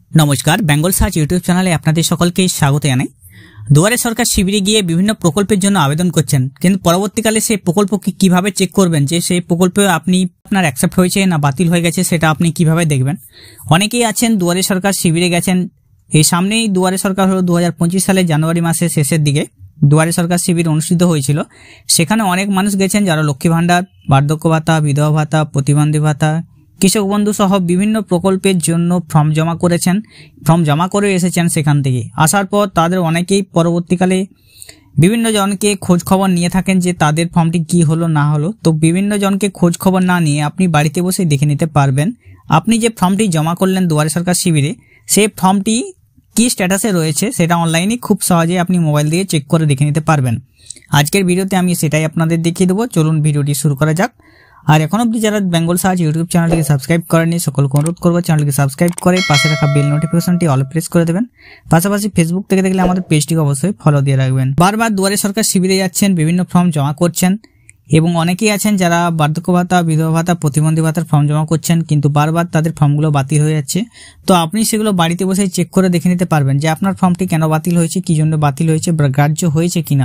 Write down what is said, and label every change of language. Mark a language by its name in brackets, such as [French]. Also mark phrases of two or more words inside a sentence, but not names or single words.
[Bangla] নমস্কার বেঙ্গল সার্চ ইউটিউব চ্যানেলে আপনাদের সকলকে স্বাগত জানাই। দুয়ারে সরকার শিবিরে গিয়ে বিভিন্ন প্রকল্পের জন্য আবেদন করছেন, কিন্তু পরবর্তীকালে সেই প্রকল্পকে কিভাবে চেক করবেন যে সেই প্রকল্পে আপনার এক্সেপ্ট হয়েছে না বাতিল হয়ে গেছে সেটা আপনি কিভাবে দেখবেন। অনেকেই আছেন দুয়ারে সরকার শিবিরে গেছেন, এই সামনেই দুয়ারে সরকার হলো 2025 সালে জানুয়ারি মাসের শেষের দিকে দুয়ারে সরকার শিবির অনুষ্ঠিত হয়েছিলো। সেখানে অনেক মানুষ গেছেন যারা লক্ষ্মী ভাণ্ডার, বার্ধক্য ভাতা, বিধবা ভাতা, প্রতিবন্ধী ভাতা, কৃষক বন্ধু সহ বিভিন্ন প্রকল্পের জন্য ফর্ম জমা করেছেন, ফর্ম জমা করে এসেছেন। সেখান থেকে আসার পর তাদের অনেকেই পরবর্তীকালে বিভিন্ন জনকে খোঁজ খবর নিয়ে থাকেন যে তাদের ফর্মটি কি হলো না হলো। তো বিভিন্ন জনকে খোঁজ খবর না নিয়ে আপনি বাড়িতে বসে দেখে নিতে পারবেন আপনি যে ফর্মটি জমা করলেন দুয়ারে সরকার শিবিরে সেই ফর্মটি কি স্ট্যাটাসে রয়েছে সেটা অনলাইনে খুব সহজে আপনি মোবাইল দিয়ে চেক করে দেখে নিতে পারবেন। আজকের ভিডিওতে আমি সেটাই আপনাদের দেখিয়ে দেব। চলুন ভিডিওটি শুরু করা যাক। আর এখনো অবধি যারা বেঙ্গল সার্চ ইউটিউব চ্যানেলটিকে সাবস্ক্রাইব করেননি সকলকে অনুরোধ করব চ্যানেলটিকে সাবস্ক্রাইব করে পাশে রাখা [English] bell notificationটি all press [Bangla] করে দেবেন। পাশাপাশি ফেসবুক থেকে দেখলে আমাদের পেজটিকে অবশ্যই ফলো দিয়ে রাখবেন। বারবার দুয়ারে সরকার শিবিরে যাচ্ছেন, বিভিন্ন ফর্ম জমা করছেন এবং অনেকেই আছেন যারা বার্ধক্য ভাতা, বিধবা ভাতা, প্রতিবন্ধী ভাতার ফর্ম জমা করছেন কিন্তু বারবার তাদের ফর্মগুলো বাতিল হয়ে যাচ্ছে। তো আপনি সেগুলো বাড়িতে বসে চেক করে দেখে নিতে পারবেন যে আপনার ফর্মটি কেন বাতিল হয়েছে, কি জন্য বাতিল হয়েছে বা গ্রাহ্য হয়েছে কিনা।